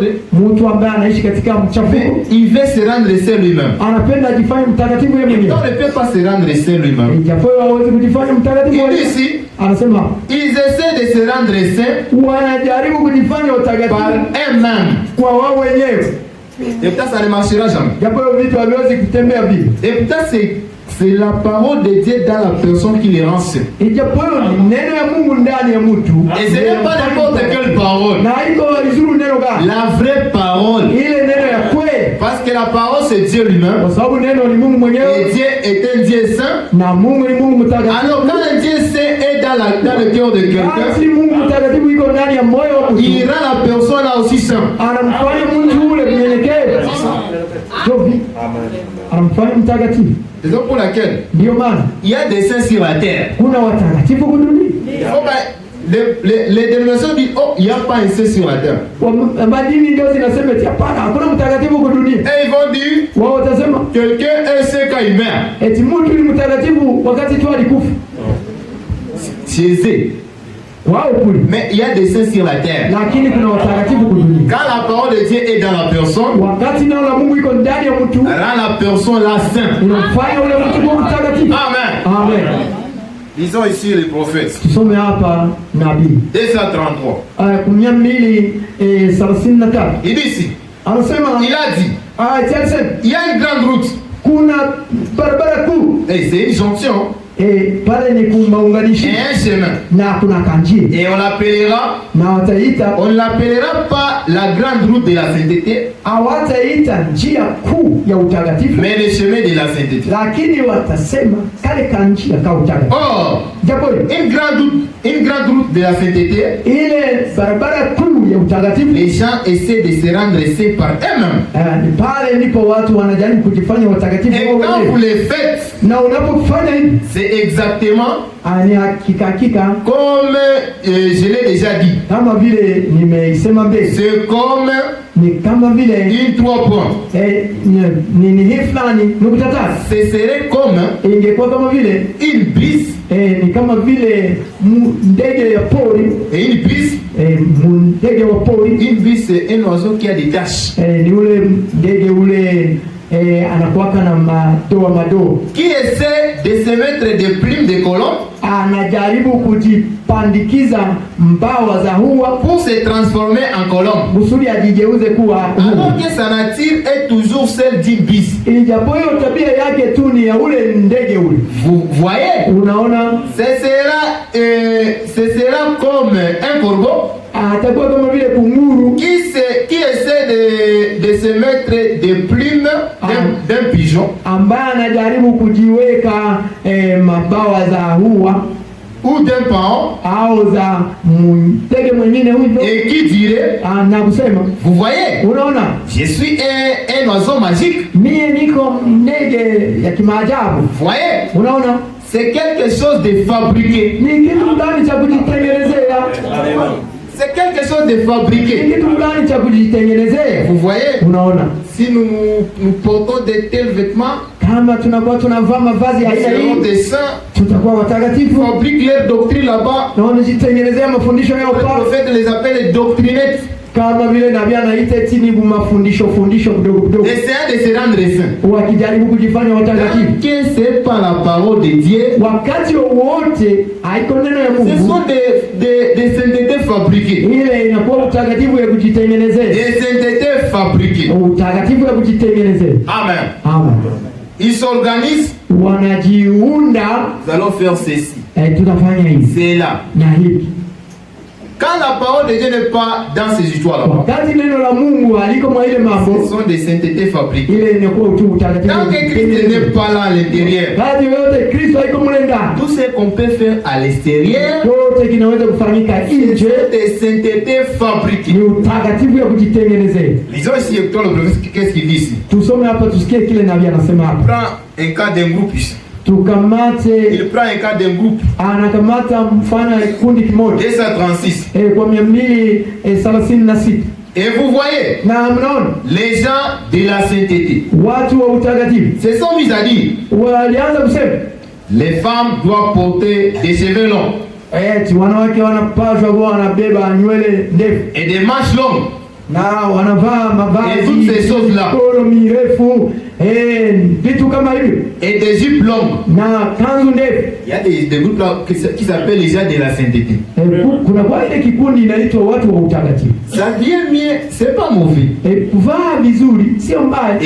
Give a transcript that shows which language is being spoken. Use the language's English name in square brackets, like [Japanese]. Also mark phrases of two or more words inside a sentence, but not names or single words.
[Swahili] Mtu ambaye anaishi katika mchafuko [French] il veut se rendre saint lui-même. [Swahili] anapenda ajifanye mtakatifu yeye mwenyewe. [French] On ne peut pas se rendre saint lui-même. [Swahili] Japo hawezi kujifanya mtakatifu [French] Il dit [Swahili] yeye. [French] ici, [Swahili] Anasema [French] ils essaient de se rendre saints [Swahili] wanajaribu kujifanya [French] par [Swahili] watakatifu [French] eux-mêmes. [Swahili] kwa wao wenyewe. [French] Et peut-être ça ne marchera jamais. [Swahili] Japo vitu haviwezi kutembea vile. [French] Et peut-être c'est la parole de Dieu dans la personne qui les rend saints. [Swahili] Ijapo ni neno ya Mungu ndani ya mtu. [French] Et ce n'est pas n'importe quelle parole. [Swahili] Na iko vizuri neno gani? [French] La vraie parole. [Swahili] Ile neno ya kweli. [French] Parce que la parole c'est Dieu lui-même. [Swahili] Kwa sababu neno ni Mungu [French] Et [Swahili] mwenyewe [French] Dieu est un Dieu saint. [Swahili] na Mungu ni Mungu mtakatifu. [French] Alors quand un Dieu saint est dans le cœur de quelqu'un, [Swahili] Basi Mungu mtakatifu iko ndani ya moyo wa mtu. [French] il rend la personne là aussi saint. [Swahili] Anamfanya mtu ule mnyenyekevu. Jovi. Anamfanya mtakatifu. [French] C'est donc pour laquelle [Swahili] Ndio maana [French] il y a des saints sur la terre. [Swahili] kuna watakatifu kwa dunia. [French] Oh, les dénominations disent, oh, il n'y a pas un saint sur la terre. [Swahili] Madini ndio zinasema eti hapana, hakuna mtakatifu kwa dunia. [French] Et ils vont dire, [Swahili] Wao watasema [French] quelqu'un est saint quand il meurt. [Swahili] eti mtu ni mtakatifu wakati tu alikufa. [French] C'est [Swahili] Wao kule. [French] mais il y a des saints sur la terre. [Swahili] Lakini kuna watakatifu kwa dunia. [French] Quand la parole de Dieu est dans la personne, [Swahili] Wakati neno la Mungu iko ndani ya mtu, [French] rend la personne là saint. [Swahili] unafanya ule mtu kuwa mtakatifu. Amen. Amen. [French] Lisons ici les prophètes. [Swahili] Tusome hapa nabii 233. 233. [French] Il dit ici. [Swahili] Anasema, [French] Il a dit. Il y a une grande route. [Swahili] Kuna barabara kuu. [French] Et c'est une jonction. [Swahili] Pale ni kumaunganishi. [French] Et un chemin. [Swahili] Na kuna kanjia. [French] Et on l'appellera. [Swahili] Na wataita. [French] On ne l'appellera pas la grande route de la sainteté. [Swahili] Hawataita njia kuu ya utakatifu. [French] Mais le chemin de la sainteté. [Swahili] Lakini watasema kale kanjia ka utakatifu. [French] Or, une grande route de la sainteté. [Swahili] Ile barabara kuu ya utakatifu. [French] Les gens essaient de se rendre saints par eux-mêmes. [Swahili] Ni pale ndipo watu wanajaribu kujifanya watakatifu wao wenyewe. [French] Et quand vous les faites, [Swahili] na unapofanya hivi, [French] c'est exactement [Swahili] ni hakika [French] comme je l'ai déjà dit. [Swahili] Kama vile nimeisema mbele. [French] C'est comme [Swahili] ni kama vile [English] in 3 points. [Swahili] Ni hii fulani nukta tatu. [French] Ce serait comme [Swahili] ingekuwa kama vile [French] une bise. [Swahili] Ni kama vile ndege ya pori. [French] Et une bise. [Swahili] Ndege wa pori. [French] Une bise c'est un oiseau qui a des taches. [Swahili] Ni ule ndege ule anakuwaka na madoa. [French] Qui essaie de se mettre des plumes de colombe. [Swahili] Anajaribu kujipandikiza mbawa za hua [French] pour se transformer en colombe. [Swahili] Kusudi ajigeuze kuwa [French] alors que sa nature est toujours celle d'une bise. [Swahili] Ijapo hiyo tabia yake tu ni ya ule ndege ule. [French] Vous voyez? [Swahili] Unaona? [French] Ce sera comme un corbeau. [Swahili] Atakuwa kama vile kunguru [French] qui essaie de se mettre des plumes d'un pigeon. [Swahili] Ambaye anajaribu kujiweka mabawa za hua [French] ou d'un paon [Swahili] au za ndege mwingine hivyo. [French] Et qui dirait [Swahili] na kusema, [French] vous voyez, [Swahili] unaona, [French] je suis un oiseau magique. [Swahili] Mie niko ndege ya kimaajabu. [French] Vous voyez, [Swahili] unaona, [French] c'est quelque chose de fabriqué. [Swahili] Ni kitu fulani cha kujitengenezea. [French] C'est quelque chose de fabriqué. [Swahili] Ni kitu fulani cha kujitengenezea. [French] Vous voyez, [Swahili] unaona, [French] si nous portons de tels vêtements, [Swahili] kama tunakuwa tunavaa mavazi ya aina hii, [French] des saints, [Swahili] tutakuwa watakatifu. [French] Fabrique leur doctrine là-bas. [Swahili] Na wanajitengenezea mafundisho yao pale. [French] Le prophète les appelle doctrinettes. [Swahili] Kama vile nabii anaita tini mafundisho kidogo kidogo. [French] Essayant de se rendre saint. [Swahili] Wakijaribu kujifanya watakatifu. [French] Que c'est pas la parole de Dieu. [Swahili] Wakati wote haiko neno ya Mungu. [French] Ce sont des saintetés fabriquées. [Swahili] Ile inakuwa utakatifu ya kujitengenezea. [French] Des saintetés fabriquées. [Swahili] Utakatifu ya kujitengenezea. Amen. Amen. [French] Ils s'organisent. [Swahili] Wanajiunda. [French] Nous allons faire ceci. [Swahili] Tutafanya hivi. [French] C'est là. [Swahili] Na hivi. [French] Quand la parole de Dieu n'est pas dans ces histoires-là, [Swahili] wakati neno la Mungu haliko mwa ile mambo, [French] ce sont des saintetés fabriquées. [Swahili] Ile inakuwa tu utakatifu. [French] Tant que Christ n'est pas là à l'intérieur, [Swahili] hadi yote Kristo haiko mle ndani, [French] tout ce qu'on peut faire à l'extérieur, [Swahili] yote kinaweza kufanyika nje. [French] Des saintetés fabriquées. [Swahili] Ni utakatifu ya kujitengenezea. [French] Lisons ici Hector le prophète, qu'est-ce qu'il dit ici? [Swahili] Tusome hapa tusikie kile nabii anasema hapa. [French] Prends un cas d'un groupe ici. Il prend un cas d'un groupe. [Swahili] Anakamata mfano ya kundi kimoja. 236. Kwa 236. [French] Et vous voyez, [Swahili] na mnaona [French] les gens de la sainteté, [Swahili] watu wa utakatifu, [French] se sont mis à dire, [Swahili] walianza kusema [French] les femmes doivent porter des cheveux longs. [Swahili] Wanawake wanapaswa kuwa wanabeba nywele ndefu. [French] Et des manches longues. [Swahili] Na wanavaa mavazi. [French] Et toutes ces choses-là. [Swahili] Mikono mirefu. Vitu kama hivyo. [French] Et des jupes longues. [Swahili] Na kanzu ndefu. [French] Il y a des groupes là qui s'appellent les gens de la sainteté. [Swahili] Kuna kwa ile kikundi inaitwa watu wa utakatifu. [French] Ça vient bien, c'est pas mauvais. [Swahili] Kuvaa vizuri sio mbaya.